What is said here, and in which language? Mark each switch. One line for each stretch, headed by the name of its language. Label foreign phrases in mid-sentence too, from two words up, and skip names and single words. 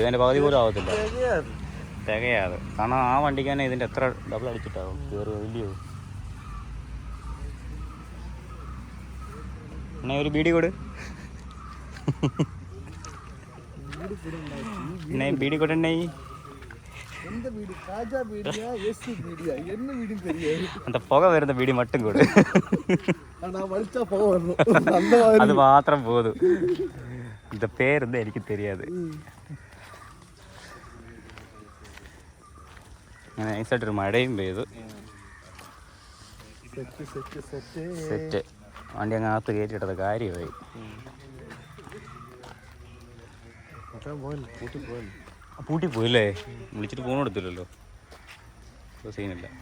Malayalam: ഇതിൻ്റെ പകുതി പോലും ആവത്തില്ല, തികയാതെ. കാരണം ആ വണ്ടിക്ക് തന്നെ ഇതിൻ്റെ എത്ര ഡബിൾ അടിച്ചിട്ടാവും കയറി ഇല്ലയോ? എന്നാ ഒരു ബീഡി കൊടു, എന്നാ ബീഡി കൊടുണ്ടേ.
Tamil: அந்த புகை வருது பீடி மட்டும் கூட, அது மாத்திரம் போதும். இந்த பேர் வந்து எனக்கு தெரியாது.
Malayalam: നൈസായിട്ടൊരു മഴയും പെയ്തു. സെറ്റ് വണ്ടി അങ്ങ് അകത്ത് കയറ്റിയിട്ടത് കാര്യമായി. പൂട്ടി പോയില്ലേ? വിളിച്ചിട്ട് ഫോൺ എടുത്തില്ലല്ലോ. സീനില്ല.